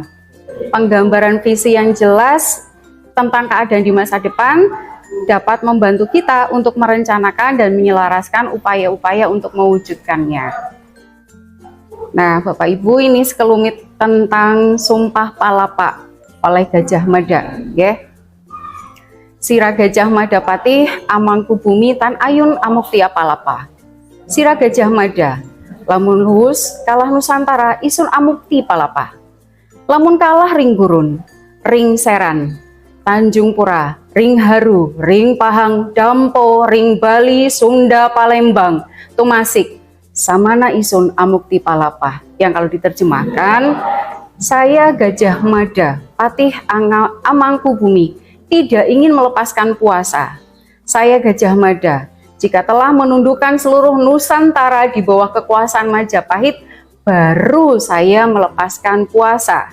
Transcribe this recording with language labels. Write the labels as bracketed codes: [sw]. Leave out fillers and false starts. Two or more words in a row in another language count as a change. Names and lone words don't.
[id] Penggambaran visi yang jelas tentang keadaan di masa depan dapat membantu kita untuk merencanakan dan menyelaraskan upaya-upaya untuk mewujudkannya. Nah, Bapak Ibu, ini sekelumit tentang Sumpah Palapa oleh Gajah Mada, ya. [kaw] Sira Gajah Mada Patih amangku bumi tan ayun amuktia palapa. Sira Gajah Mada, lamun luhus kalah Nusantara isun amukti palapa. Lamun kalah ring gurun, ring seran, Tanjung Pura, ring Haru, ring Pahang, Dampo, ring Bali, Sunda, Palembang, Tumasik, samana isun amukti palapa. [id] Yang kalau diterjemahkan, saya Gajah Mada, [kaw] patih amangku bumi, [id] tidak ingin melepaskan puasa. Saya Gajah Mada, jika telah menundukkan seluruh Nusantara di bawah kekuasaan Majapahit, baru saya melepaskan puasa.